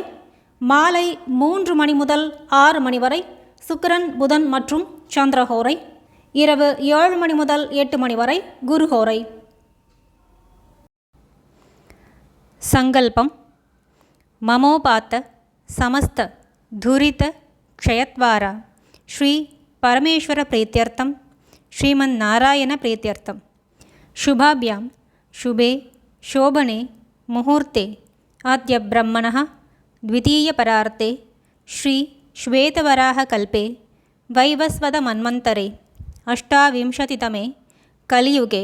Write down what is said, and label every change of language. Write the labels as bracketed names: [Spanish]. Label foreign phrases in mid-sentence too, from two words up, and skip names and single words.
[Tamil] மாலை 3 மணி முதல் 6 மணி வரை சுக்கிரன், புதன் மற்றும் சந்திரஹோரை. இரவு 7 மணி முதல் 8 மணி வரை குருஹோரை. சங்கல்பம். [Sanskrit] ममोपात्त समस्त दुरित क्षयद्वारा श्री परमेश्वर प्रीत्यर्थं श्रीमन् नारायण प्रीत्यर्थं शुभाभ्यां शुभे शोभने मुहूर्ते अद्य ब्रह्मणः द्वितीयपरार्ते श्री श्वेतवराहकल्पे वैवस्वतमन्वन्तरे अष्टाविंशतितमे कलियुगे